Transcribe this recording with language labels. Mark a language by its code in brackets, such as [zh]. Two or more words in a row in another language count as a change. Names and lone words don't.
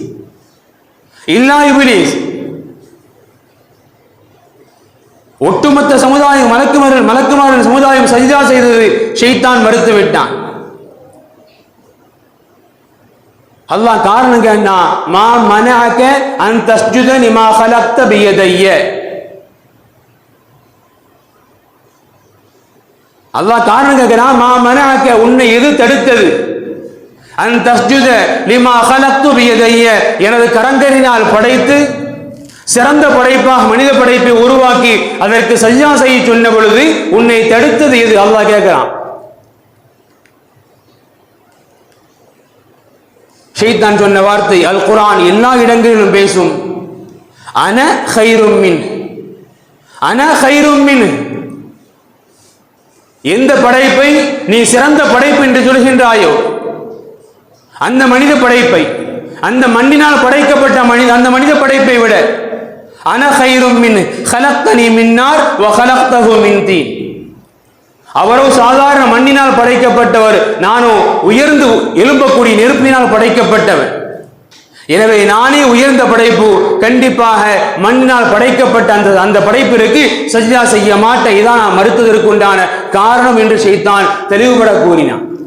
[ta] ஒட்டுமொத்த சமுதாயம் மலக்குமார்கள் சமுதாயம் சஜிதா செய்தது ஷைத்தான் மறுத்து விட்டான். அல்லாஹ் காரணம் கேட்டா, [ar] ما منعك أن تسجد لما خلقت بيدي. [ta] அல்லாஹ் காரணம் கேட்கிறான், [ar] ما منعك [ta] உன்னை எது தடுத்தது, [ar] أن تسجد لما خلقت بيدي [ta] எனது கரங்களினால் படைத்து சிறந்த படைப்பாக மனித படைப்பை உருவாக்கி அதற்கு சஜ்ஜா செய்ய சொன்ன பொழுது உன்னை தடுத்தது எது? அல்லாஹ் கேட்கிறான். ஷைத்தான் சொன்ன வார்த்தை அல் குர்ஆன் எல்லா இடங்களிலும் பேசும், [ar] أنا خير من. [ta] எந்த படைப்பை நீ சிறந்த படைப்பு என்று சொல்கின்றாயோ அந்த மனித படைப்பை, அந்த மண்ணினால் படைக்கப்பட்ட அந்த மனித படைப்பை விட [ar] أنا خير من خلقتني من نار وخلقته من طين. [ta] அவரோ சாதாரண மண்ணினால் படைக்கப்பட்டவர், நானோ உயர்ந்து எழும்பக்கூடிய நெருப்பினால் படைக்கப்பட்டவர். எனவே நானே உயர்ந்த படைப்பு, கண்டிப்பாக மண்ணினால் படைக்கப்பட்ட அந்த படைப்பிற்கு சஜ்ஜா செய்ய மாட்டேன். இதான் நான் மறுத்ததற்கு உண்டான காரணம் என்று ஷைத்தான் தெளிவுபட கூறினான்.